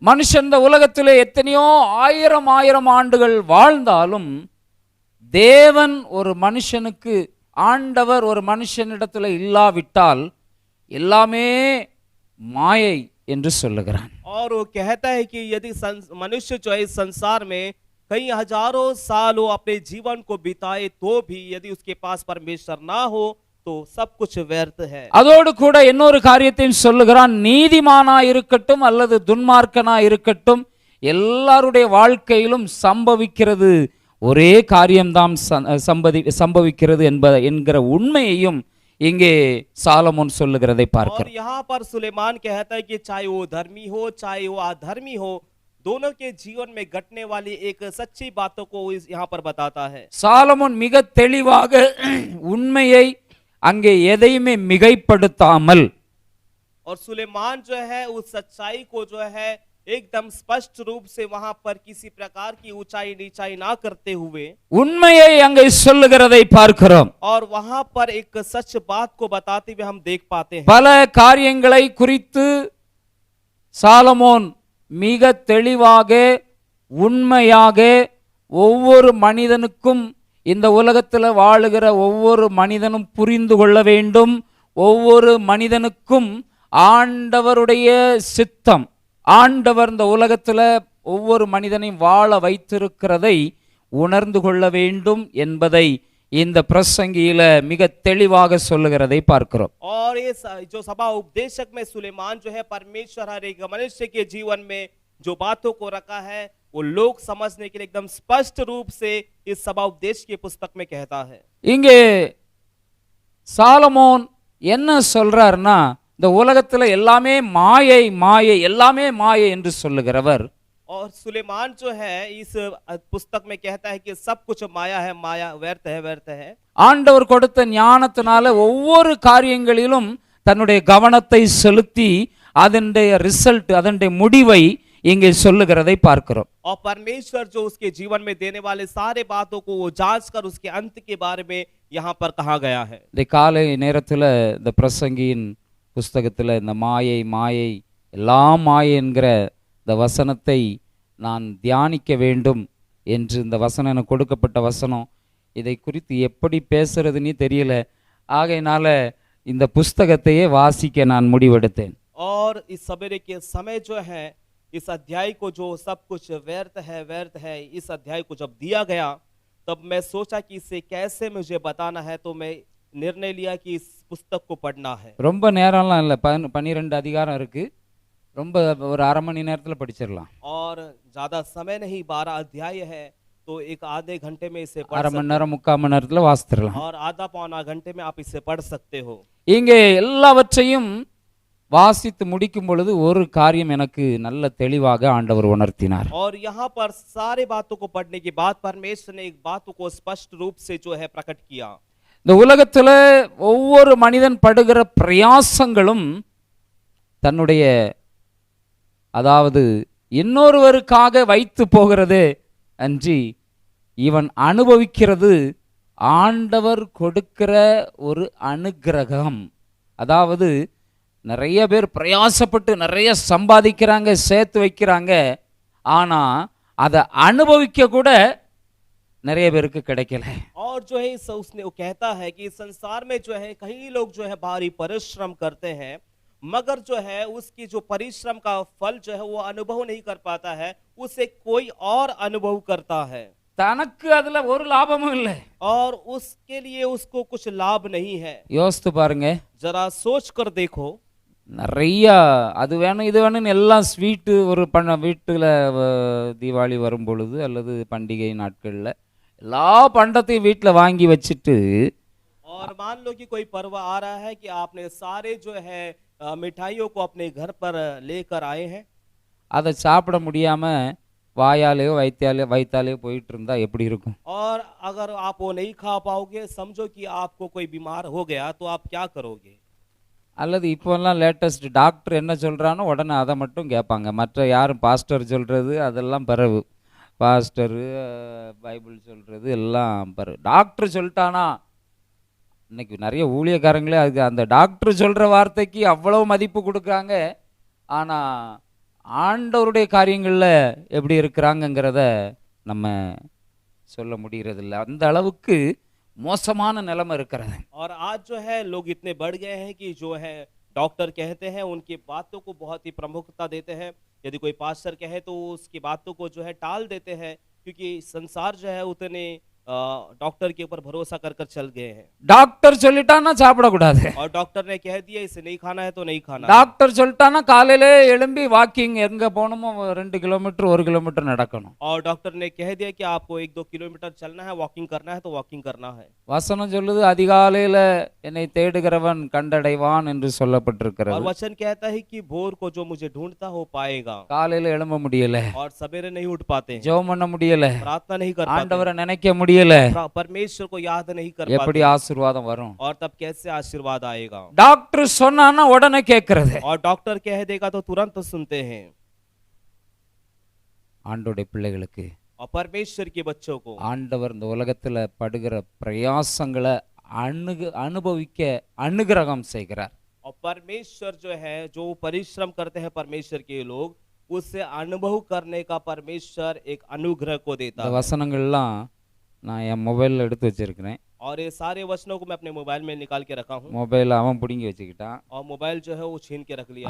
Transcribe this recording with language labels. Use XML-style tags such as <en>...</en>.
<ta>மனுஷன் இந்த உலகத்திலே எத்தனையோ ஆயிரம் ஆயிரம் ஆண்டுகள் வாழ்ந்தாலும் தேவன் ஒரு மனுஷனுக்கு, ஆண்டவர் ஒரு மனுஷனிடத்துல இல்லாவிட்டால் எல்லாமே மாயை என்று சொல்லுகிறான்.</ta> <hi>और वो कहता है कि यदि मनुष्य जो है इस संसार में कई हजारों साल वो अपने जीवन को बिताए तो भी यदि उसके पास परमेश्वर ना हो तो सब कुछ व्यर्थ है।</hi> <ta>அதோடு கூட இன்னொரு காரியத்தையும் சொல்லுகிறான். நீதிமானா இருக்கட்டும் அல்லது துன்மார்க்கனா இருக்கட்டும், எல்லாருடைய வாழ்க்கையிலும் சம்பவிக்கிறது ஒரே காரியம்தான் சம்பவிக்கிறது என்கிற உண்மையையும் இங்கே சாலமோன் சொல்லுகிறதை பார்க்கிறோம்.</ta> <hi>और यहाँ पर सुलेमान कहता है कि चाहे वो धर्मी हो चाहे वो अधर्मी हो, दोनों के जीवन में घटने वाली एक सच्ची बातों को यहाँ पर बताता है।</hi> <ta>சாலமோன் மிக தெளிவாக உண்மையை அங்கே எதையுமே மிகைப்படுத்தாமல்,</ta> <hi>और सुलेमान जो है उस सच्चाई को जो है एकदम स्पष्ट रूप से वहां पर किसी प्रकार की ऊंचाई नीचाई ना करते हुए</hi> <ta>உண்மையை அங்கே சொல்லுகிறதை பார்க்கிறோம்.</ta> <hi>और वहां पर एक सच बात को बताते हुए हम देख पाते हैं।</hi> <ta>பல காரியங்களை குறித்து சாலமோன் மிக தெளிவாக உண்மையாக ஒவ்வொரு மனிதனுக்கும், இந்த உலகத்தில் வாழுகிற ஒவ்வொரு மனிதனும் புரிந்து கொள்ள வேண்டும். ஒவ்வொரு மனிதனுக்கும் ஆண்டவருடைய சித்தம், ஆண்டவர் இந்த உலகத்துல ஒவ்வொரு மனிதனையும் வாழ வைத்திருக்கிறதை உணர்ந்து கொள்ள வேண்டும் என்பதை இந்த பிரசங்கியில மிக தெளிவாக சொல்லுகிறதை பார்க்கிறோம்.</ta> <hi>और ये जो सभा उपदेशक में सुलेमान जो है परमेश्वर हर एक मनुष्य के जीवन में जो बातों को रखा है वो लोग समझने के लिए एकदम स्पष्ट रूप से इस सभा उपदेश की पुस्तक में कहता है.</hi> <ta>இங்கே சாலமோன் என்ன சொல்றாருன்னா, இந்த உலகத்துல எல்லாமே மாயை மாயை எல்லாமே மாயை என்று சொல்லுகிறவர்</ta> <hi>और सुलेमान जो है इस पुस्तक में कहता है कि सब कुछ माया है, माया व्यर्थ है, व्यर्थ है.</hi> <ta>ஆண்டவர் கொடுத்த ஞானத்தினால ஒவ்வொரு காரியங்களிலும் தன்னுடைய கவனத்தை செலுத்தி அதனுடைய ரிசல்ட் அதனுடைய முடிவை இங்கே சொல்லுகிறதை பார்க்கிறோம்.</ta> <hi>और परमेश्वर जो उसके जीवन में देने वाले सारे बातों को वो जांच कर उसके अंत के बारे में यहाँ पर कहा गया है.</hi> <ta>இந்த காலை நேரத்துல இந்த பிரசங்கியின் புஸ்தகத்துல இந்த மாயை மாயை எல்லாம் மாயை என்கிற இந்த வசனத்தை நான் தியானிக்க வேண்டும் என்று இந்த வசனம் எனக்கு கொடுக்கப்பட்ட வசனம். இதை குறித்து எப்படி பேசுறதுன்னு தெரியல. ஆகையினால இந்த புஸ்தகத்தையே வாசிக்க நான் முடிவெடுத்தேன்.</ta> <hi>और इस सवेरे के समय जो है इस अध्याय को जो सब कुछ व्यर्थ है इस अध्याय को जब दिया गया तब मैं सोचा कि इसे कैसे मुझे बताना है, तो मैं निर्णय लिया कि इस पुस्तक को पढ़ना है.</hi> <ta>ரொம்ப நேரம்லாம் இல்லை, 12 அதிகாரம் இருக்கு. ரொம்ப ஒரு அரை மணி நேரத்தில் படிச்சிடலாம்.</ta> <hi>और ज्यादा समय नहीं, 12 अध्याय है, तो एक आधे घंटे में इसे पढ़</hi> <ta>அரை மணி</ta> <hi>सकते</hi> <ta>நேரம் 3/4 மணி நேரத்தில் வாசித்திடலாம்.</ta> <hi>और आधा पौना घंटे में आप इसे पढ़ सकते हो.</hi> <ta>இங்கே எல்லாவற்றையும் வாசித்து முடிக்கும் பொழுது ஒரு காரியம் எனக்கு நல்ல தெளிவாக ஆண்டவர் உணர்த்தினார்.</ta> <hi>और यहाँ पर सारे बातों को पढ़ने के बाद परमेश्वर ने एक बात को स्पष्ट रूप से जो है प्रकट किया.</hi> <ta>இந்த உலகத்துல ஒவ்வொரு மனிதன் படுகிற பிரயாசங்களும் தன்னுடைய அதாவது இன்னொருவருக்காக வைத்து போகிறது அன்றி இவன் அனுபவிக்கிறது ஆண்டவர் கொடுக்கிற ஒரு அனுக்கிரகம். அதாவது நிறைய பேர் பிரயாசப்பட்டு நிறைய சம்பாதிக்கிறாங்க, சேர்த்து வைக்கிறாங்க, ஆனா அதை அனுபவிக்க கூட நிறைய பேருக்கு கிடைக்கல.</ta> <hi>और जो है उसने वो कहता है कि संसार में जो है कई लोग जो है भारी परिश्रम करते हैं, मगर जो है उसकी जो परिश्रम का फल जो है वो अनुभव नहीं कर पाता है, उसे कोई और अनुभव करता है.</hi> <ta>தனக்கு அதுல ஒரு லாபமும் இல்லை.</ta> <hi>और उसके लिए उसको कुछ लाभ नहीं है.</hi> <ta>யோசித்து பாருங்க,</ta> <hi>जरा सोच कर देखो.</hi> <ta>நிறைய அது வேணும் இது வேணும்னு எல்லாம் ஸ்வீட்டு ஒரு வீட்டில் தீபாவளி வரும் பொழுது அல்லது பண்டிகை நாட்களில் எல்லா பண்டத்தையும் வீட்டில் வாங்கி வச்சுட்டு</ta> <hi>और मान लो कि कोई पर्व आ रहा है कि आपने सारे जो है मिठाइयों को अपने घर पर लेकर आए हैं,</hi> <ta>அதை சாப்பிட முடியாம வாயாலேயோ வயிற்றாலேயோ போயிட்டு இருந்தா எப்படி இருக்கும்?</ta> <hi>और अगर आप वो नहीं खा पाओगे, समझो कि आपको कोई बीमार हो गया, तो आप क्या करोगे?</hi> <ta>அல்லது இப்போல்லாம் லேட்டஸ்ட் டாக்டர் என்ன சொல்கிறானோ உடனே அதை மட்டும் கேட்பாங்க. மற்ற யாரும் பாஸ்டர் சொல்கிறது அதெல்லாம் பிறகு, பாஸ்டரு பைபிள் சொல்கிறது எல்லாம் பிறகு. டாக்டர் சொல்லிட்டானா, இன்னைக்கு நிறைய ஊழியக்காரங்களே அது அந்த டாக்டர் சொல்கிற வார்த்தைக்கு அவ்வளோ மதிப்பு கொடுக்குறாங்க. ஆனால் ஆண்டவருடைய காரியங்களில் எப்படி இருக்கிறாங்கங்கிறத நம்ம சொல்ல முடிகிறதில்ல. அந்த அளவுக்கு மோசமான நிலைமை இருக்கிறது.</ta> <hi>और आज जो है लोग इतने बढ़ गए हैं कि जो है डॉक्टर कहते हैं उनकी बातों को बहुत ही प्रमुखता देते हैं. यदि कोई पास्टर कहे तो उसकी बातों को जो है टाल देते हैं, क्योंकि संसार जो है उतने डॉक्टर के ऊपर भरोसा कर कर चल गए हैं.</hi> <ta>டாக்டர் சொல்லிட்டான்னா சாப்பிடக்கூடாது.</ta> <hi>और डॉक्टर ने कह दिया इसे नहीं खाना है तो नहीं खाना.</hi> <ta>டாக்டர் சொல்லிட்டான்னா காலையிலே எழும்பி வாக்கிங் எங்க போகணுமோ 2 கிலோமீட்டர் 1 கிலோமீட்டர் நடக்கணும்.</ta> <hi>और डॉक्टर ने कह दिया कि आपको 1-2 किलोमीटर चलना है, वॉकिंग करना है तो वॉकिंग करना है.</hi> <ta>வசனம் சொல்லுது அதிகாலையில என்னை தேடுகிறவன் கண்டடைவான் என்று</ta> <hi>और</hi> <ta>சொல்லப்பட்டிருக்கிறது.</ta> <hi>वचन कहता है कि भोर को जो मुझे ढूंढता हो पाएगा.</hi> <ta>காலையில எழும்ப முடியல,</ta> <hi>और सवेरे नहीं उठ पाते हैं,</hi> <ta>ஜெபம் பண்ண முடியல,</ta> <hi>प्रार्थना नहीं कर पाते,</hi> <ta>ஆண்டவரை நினைக்க முடியல,</ta> <hi>परमेश्वर को याद नहीं कर</hi> <ta>எப்படி</ta> <hi>पाते,</hi> <ta>ஆசீர்வாதம் வரும்?</ta> <hi>और तब कैसे आशीर्वाद आएगा?</hi> <ta>டாக்டர் சொன்னான்னா உடனே கேட்கறது.</ta> <hi>और डॉक्टर कह देगा तो तुरंत सुनते हैं.</hi> <ta>ஆண்டவருடைய பிள்ளைகளுக்கு</ta> <hi>और परमेश्वर के बच्चों को</hi> <ta>ஆண்டவர் இந்த உலகத்துல படுகிற பிரயாசங்களை அனுபவிக்க அனுகிரகம் செய்கிறார்.</ta> <hi>और परमेश्वर जो है जो परिश्रम करते हैं परमेश्वर के लोग, उससे अनुभव करने का परमेश्वर एक अनुग्रह को देता</hi> <ta>இந்த</ta> <hi>है.</hi> <ta>வசனங்கள்லாம் நான் என் மொபைலில் எடுத்து வச்சிருக்கிறேன்.</ta> <hi>और ये सारे वचनों को मैं अपने मोबाइल में निकाल के रखा हूँ</hi> <ta>மொபைல் அவன் பிடுங்கி வச்சுக்கிட்டான்.</ta> <hi>और मोबाइल जो है वो छीन के रख लिया</hi>